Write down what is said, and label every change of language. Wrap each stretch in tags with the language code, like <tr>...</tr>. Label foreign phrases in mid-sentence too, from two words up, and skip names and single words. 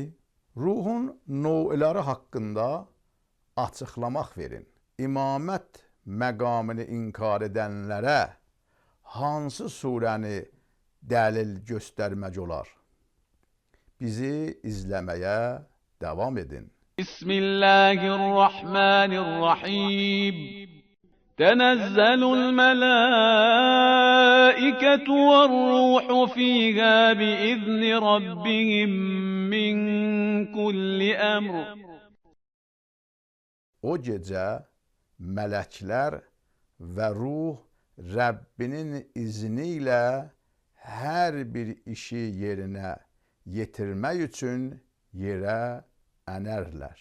<az>Ruhun növləri haqqında açıqlamaq verin. İmamət məqamını inkar edənlərə hansı surəni dəlil göstərmək olar? Bizi izləməyə davam edin. Bismillahirrahmanirrahim.</az> <ar>تنزل الملائكة والروح فيها بإذن ربهم من كل أمر.</ar> <az>O gecə mələklər və ruh Rəbbinin izni ilə hər bir işi yerinə yetirmək üçün yerə ənərlər.</az>